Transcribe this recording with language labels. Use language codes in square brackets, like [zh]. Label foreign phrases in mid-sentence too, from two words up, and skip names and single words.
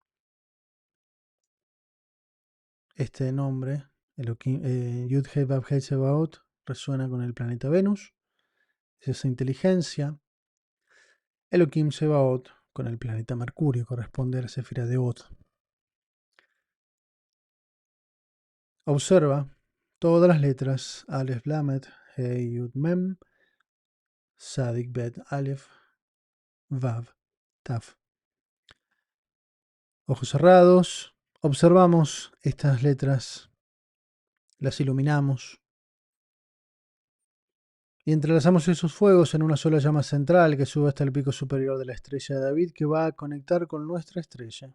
[es] Este nombre, Yud Hei Vav Hei Sebaot, resuena con el planeta Venus, es esa inteligencia. Elohim Sebaot con el planeta Mercurio, corresponde a la esfera de Od. Observa todas las letras Aleph Lamed, Hei Yud Mem, Sadik Bet Aleph, Vav, Taf. Ojos cerrados, observamos estas letras, las iluminamos y entrelazamos esos fuegos en una sola llama central que sube hasta el pico superior de la estrella de David, que va a conectar con nuestra estrella.